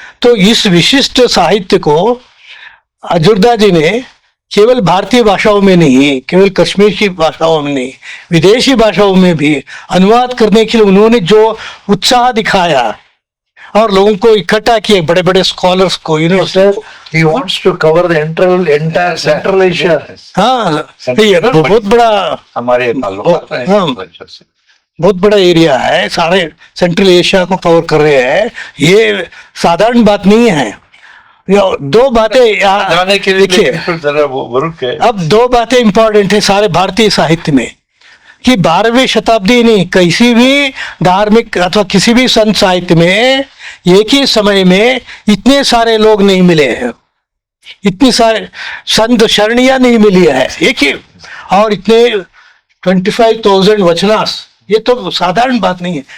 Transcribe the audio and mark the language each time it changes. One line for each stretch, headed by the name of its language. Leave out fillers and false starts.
Hindi: तो इस विशिष्ट साहित्य को अजूर्दा जी ने केवल भारतीय भाषाओं में नहीं, केवल कश्मीर की भाषाओं में नहीं, विदेशी भाषाओं में भी अनुवाद करने के लिए उन्होंने जो उत्साह दिखाया और लोगों को इकट्ठा किए, बड़े बड़े स्कॉलर्स को,
English: he wants to cover the entire Central Asia.
Hindi: हाँ, ये बहुत बड़ा हमारे ताल्लुकात हैं हाँ। literature से। बहुत बड़ा एरिया है, सारे सेंट्रल एशिया को कवर कर रहे हैं। ये साधारण बात नहीं है। दो बातें यहाँ जाने के लिए देखिए, फिर जरा वो रुक के अब दो बातें इंपॉर्टेंट है सारे भारतीय साहित्य में कि 12वीं शताब्दी नहीं, किसी भी धार्मिक अथवा किसी भी संत साहित्य में एक ही समय में इतने सारे लोग नहीं मिले हैं, इतनी सारे संत शरणियां नहीं मिली है एक ही, और इतने 25,000 वचनास, ये तो साधारण बात नहीं है।